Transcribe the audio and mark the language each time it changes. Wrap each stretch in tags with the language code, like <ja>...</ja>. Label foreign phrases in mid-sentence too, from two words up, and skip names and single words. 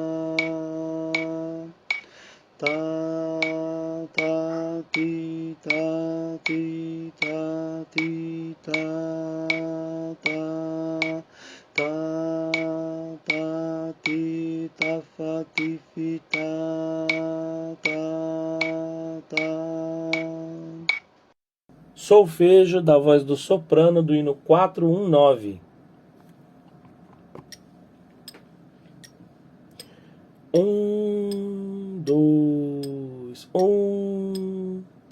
<pt>Tá, tá, ti, tá, ti, tá, ti, tá, tá. Tá, tá, ti, tá, fa, ti, fi, tá, tá. Solfejo da voz do soprano do hino 419. 1, 2, 1.</pt>